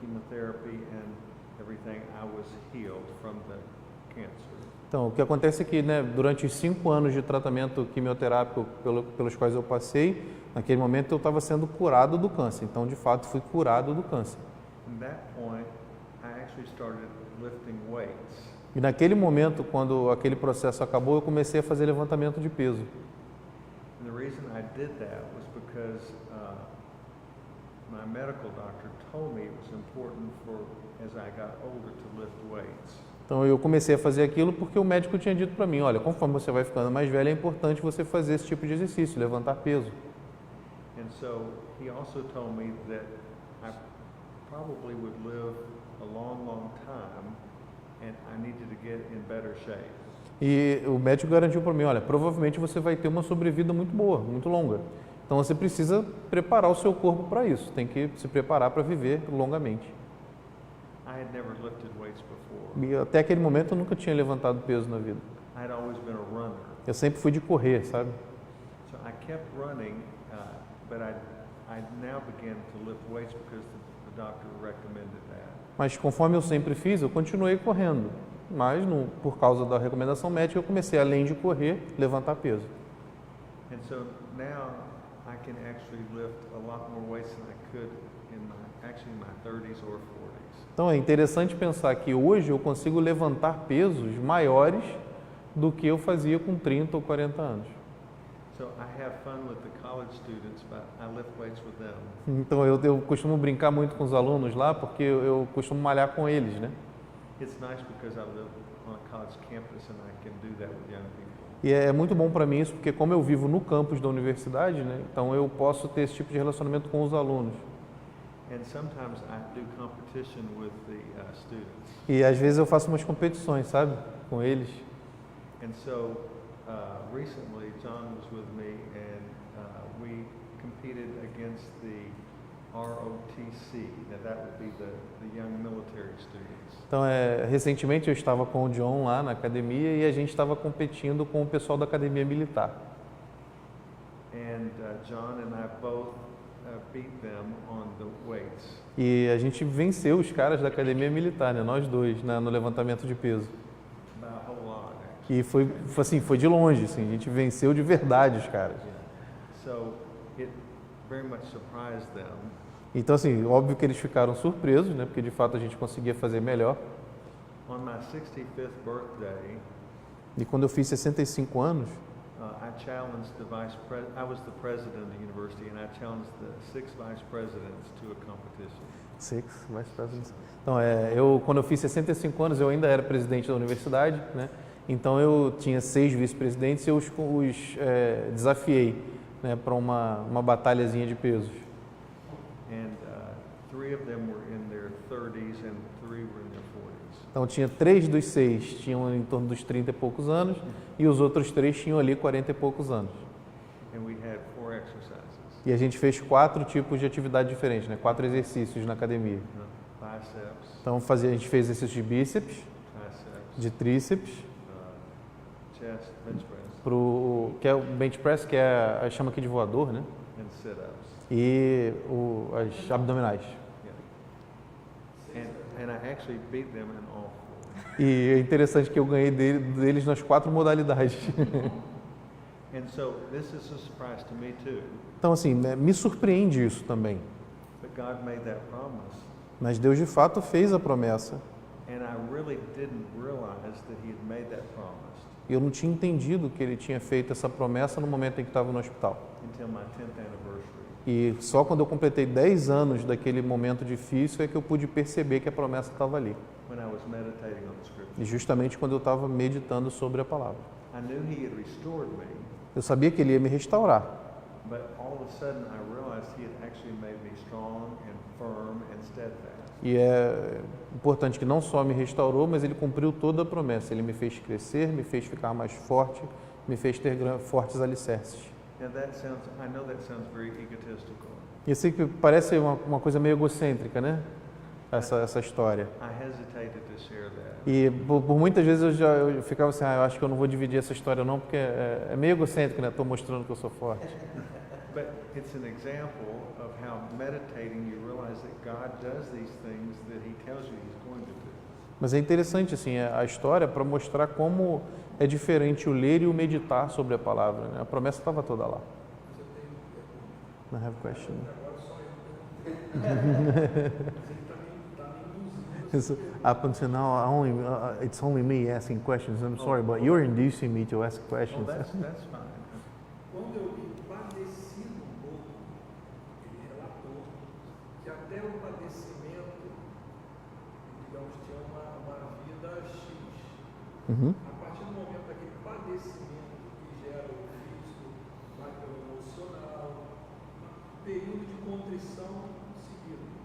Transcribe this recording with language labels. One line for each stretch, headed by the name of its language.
English: therapy and everything, I was healed from the cancer.
Portuguese: Então, o que acontece é que, né, durante os 5 anos de tratamento quimioterápico pelos quais eu passei, naquele momento eu estava sendo curado do câncer. Então, de fato, fui curado do câncer.
English: From that point, I actually started lifting weights.
Portuguese: E naquele momento, quando aquele processo acabou, eu comecei a fazer levantamento de peso.
English: And the reason I did that was because my medical doctor told me it was important for, as I got older, to lift weights.
Portuguese: Então eu comecei a fazer aquilo porque o médico tinha dito para mim, olha, conforme você vai ficando mais velho, é importante você fazer esse tipo de exercício, levantar peso.
English: And so he also told me that I probably would live a long, long time and I needed to get in better shape.
Portuguese: E o médico garantiu para mim, olha, provavelmente você vai ter uma sobrevida muito boa, muito longa. Então você precisa preparar o seu corpo para isso, tem que se preparar para viver longamente.
English: I had never lifted weights before.
Portuguese: E até aquele momento eu nunca tinha levantado peso na vida.
English: I had always been a runner.
Portuguese: Eu sempre fui de correr, sabe?
English: So I kept running, but I now began to lift weights because the doctor recommended that.
Portuguese: Mas conforme eu sempre fiz, eu continuei correndo. Mas por causa da recomendação médica, eu comecei, além de correr, levantar peso.
English: And so now I can actually lift a lot more weights than I could in my 30s or 40s.
Portuguese: Então é interessante pensar que hoje eu consigo levantar pesos maiores do que eu fazia com 30 ou 40 anos.
English: So I have fun with the college students, but I lift weights with them.
Portuguese: Então eu costumo brincar muito com os alunos lá, porque eu costumo malhar com eles, né?
English: It's nice because I live on a college campus and I can do that with young people.
Portuguese: E é muito bom para mim isso, porque como eu vivo no campus da universidade, né? Então eu posso ter esse tipo de relacionamento com os alunos.
English: And sometimes I do competition with the students.
Portuguese: E às vezes eu faço umas competições, sabe? Com eles.
English: And so recently John was with me and we competed against the ROTC. Now that would be the young military students.
Portuguese: Então, recentemente eu estava com o John lá na academia e a gente estava competindo com o pessoal da academia militar.
English: And John and I both beat them on the weights.
Portuguese: E a gente venceu os caras da academia militar, né? Nós dois, né? No levantamento de peso.
English: By a whole lot, actually.
Portuguese: E foi assim, foi de longe, assim, a gente venceu de verdade os caras.
English: So it very much surprised them.
Portuguese: Então, assim, óbvio que eles ficaram surpresos, né? Porque de fato a gente conseguia fazer melhor.
English: On my 65th birthday,
Portuguese: E quando eu fiz 65 anos,
English: I challenged I was the president of the university, and I challenged the 6 vice presidents to a competition.
Portuguese: Então, quando eu fiz 65 anos, eu ainda era presidente da universidade, né? Então eu tinha 6 vice-presidentes e eu os desafiei, né, para uma batalhazinha de pesos.
English: And 3 of them were in their 30s and 3 were in their 40s.
Portuguese: Então tinha 3 dos 6 tinham em torno dos 30 e poucos anos e os outros 3 tinham ali 40 e poucos anos.
English: And we had 4 exercises.
Portuguese: E a gente fez 4 tipos de atividade diferentes, né? 4 exercícios na academia.
English: Biceps,
Portuguese: Então a gente fez exercícios de bíceps,
English: triceps,
Portuguese: de tríceps,
English: chest, bench press,
Portuguese: que é o bench press, que é chama aqui de voador, né?
English: and sit-ups.
Portuguese: E as abdominais.
English: Yeah. And I actually beat them in all 4.
Portuguese: E é interessante que eu ganhei deles nas 4 modalidades.
English: And so this is a surprise to me too.
Portuguese: Então assim, né, me surpreende isso também.
English: But God made that promise.
Portuguese: Mas Deus de fato fez a promessa.
English: And I really didn't realize that he had made that promise
Portuguese: E eu não tinha entendido que ele tinha feito essa promessa no momento em que estava no hospital.
English: until my 10th anniversary.
Portuguese: E só quando eu completei 10 anos daquele momento difícil é que eu pude perceber que a promessa estava ali.
English: When I was meditating on the scripture.
Portuguese: E justamente quando eu estava meditando sobre a palavra.
English: I knew he had restored me,
Portuguese: Eu sabia que ele ia me restaurar.
English: but all of a sudden I realized he had actually made me strong and firm and steadfast.
Portuguese: E é importante que não só me restaurou, mas ele cumpriu toda a promessa. Ele me fez crescer, me fez ficar mais forte, me fez ter fortes alicerces.
English: Now I know that sounds very egotistical.
Portuguese: E eu sei que parece uma coisa meio egocêntrica, né? Essa história.
English: I hesitated to share that.
Portuguese: E por muitas vezes eu ficava assim, eu acho que eu não vou dividir essa história não, porque é meio egocêntrico, né? Estou mostrando que eu sou forte.
English: but it's an example of how meditating you realize that God does these things that He tells you He's going to do.
Portuguese: Mas é interessante assim a história para mostrar como é diferente o ler e o meditar sobre a palavra, né? A promessa estava toda lá.
English: I have a question. So, up until now, it's only me asking questions. I'm sorry, but you're inducing me to ask Well, questions. that's fine.
Portuguese: Quando eu li padeci no corpo, ele relatou que até o padecimento, digamos, tinha uma vida X. Uhum. A partir do momento daquele padecimento que gera o físico, vai pelo emocional, um período de contrição seguido.